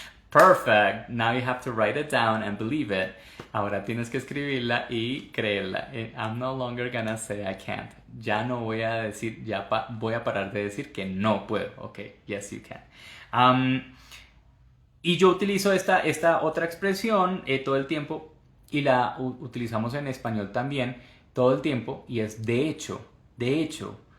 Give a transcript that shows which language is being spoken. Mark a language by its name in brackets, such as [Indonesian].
[English] Perfect. Now you have to write it down and believe it. [Spanish] Ahora tienes que escribirla y creerla. [English] I'm no longer gonna say I can't. [Spanish] Ya no voy a decir, voy a parar de decir que no puedo. [English] Ok, yes you can. [Spanish] Y yo utilizo esta otra expresión todo el tiempo y la utilizamos en español también todo el tiempo y es de hecho, de hecho.